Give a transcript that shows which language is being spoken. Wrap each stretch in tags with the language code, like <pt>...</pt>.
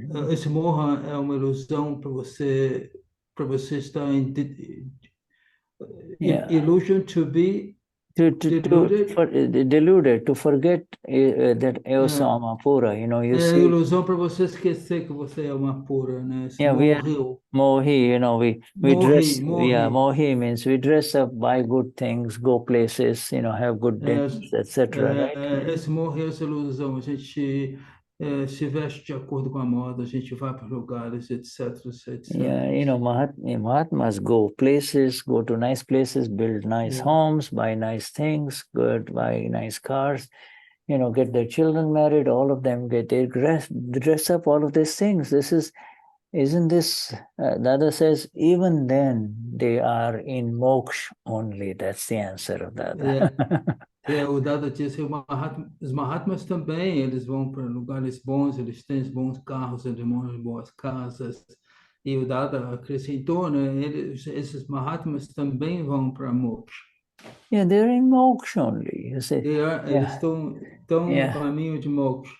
<pt>Esse moha é uma ilusão para você estar em</pt> <en>illusion to be deluded, to forget that</en> <pt>eu sou uma pura,</pt> <en>you see.</en> <pt>É ilusão para você esquecer que você é uma pura, né?</pt> <en>Mohi, we dress, mohi means we dress up, buy good things, go places, have good dinners, etc. Right?</en> <pt>Esse mohi é essa ilusão. A gente se veste de acordo com a moda, a gente vai para lugares, etc, etc.</pt> <en>Yeah, Mahatmas go places, go to nice places, build nice homes, buy nice things, buy nice cars, get their children married, all of them get their dress up, all of these things. Isn't this, Dada says, even then they are in moksha only. That's the answer of Dada.</en> <pt>O Dada disse, os Mahatmas também, eles vão para lugares bons, eles têm bons carros, eles moram em boas casas. E o Dada acrescentou, né, esses Mahatmas também vão para moksha.</pt> <en>Yeah, they're in moksha only, you see.</en> <pt>Eles estão no caminho de moksha.</pt>